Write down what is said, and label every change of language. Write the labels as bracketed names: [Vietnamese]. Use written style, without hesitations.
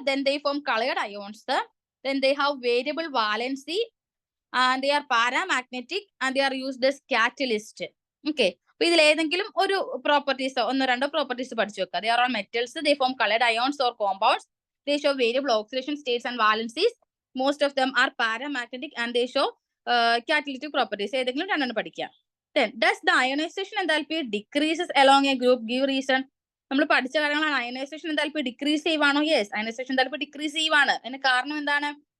[English] then they form colored ions, then they have variable valency and they are paramagnetic and they are used as catalyst. [Malayalam] Okay, അപ്പൊ ഇതിൽ ഏതെങ്കിലും ഒരു പ്രോപ്പർട്ടീസോ ഒന്നോ രണ്ടോ properties പഠിച്ചു വെക്കുക. [English] they are all metals, they form colored ions or compounds, they show variable oxidation states and valencies, most of them are paramagnetic and they show catalytic properties. [Malayalam] ഏതെങ്കിലും രണ്ടെണ്ണം പഠിക്കുക. [English] then does the ionization enthalpy decreases along a group? give reason. [Malayalam] നമ്മൾ പഠിച്ച കാര്യങ്ങളാണ്. Ionisation enthalpy decrease ചെയ്യുവാണോ? Yes, ionisation enthalpy decrease ചെയ്യുവാണ്. അതിന് കാരണം എന്താണ്?